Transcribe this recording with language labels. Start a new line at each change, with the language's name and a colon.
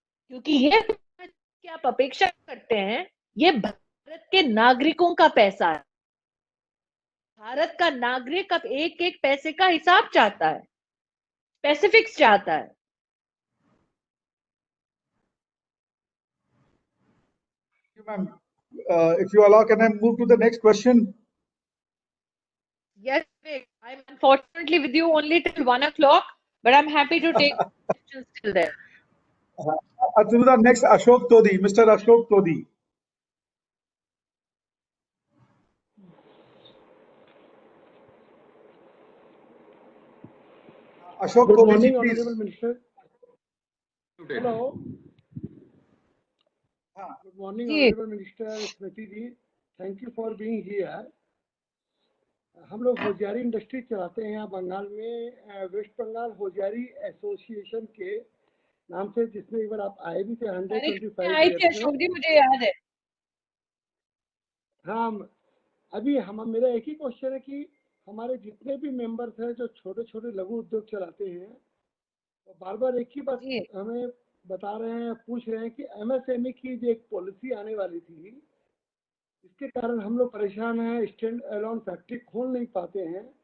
Hindi: क्योंकि ये कि आप अपेक्षा करते हैं, ये भारत के नागरिकों का पैसा है। भारत का नागरिक अब एक एक पैसे का हिसाब चाहता है, स्पेसिफिक्स चाहता है।
English: Ma'am, if you allow, can I move to the next question? Yes, Vivek, I'm unfortunately with you only till 1 o'clock, but I'm happy to take questions till then. To the next, Ashok Todi, Mr. Ashok Todi. Ashok Good Todi, morning, ji, please. Honorable Minister. Hello. Good morning,
Hindi: ji.
English: Honorable Minister Smriti ji. Thank you for being here.
Hindi: हम लोग होशियारी industry चलाते हैं यहाँ बंगाल में, waste Bengal होशियारी association के नाम से, जिसमें एक बार आप आए भी थे 125 आई थी अशोक जी, मुझे याद है। हाँ, अभी हम मेरा एक ही क्वेश्चन है कि हमारे जितने भी मेंबर्स हैं जो छोटे छोटे लघु उद्योग चलाते हैं, तो बार बार एक ही बात हमें बता रहे हैं, पूछ रहे हैं कि एमएसएमई की जो एक पॉलिसी आने वाली थी, इसके कारण हम लोग परेशान हैं, स्टैंड अलोन फैक्ट्री खोल नहीं पाते हैं।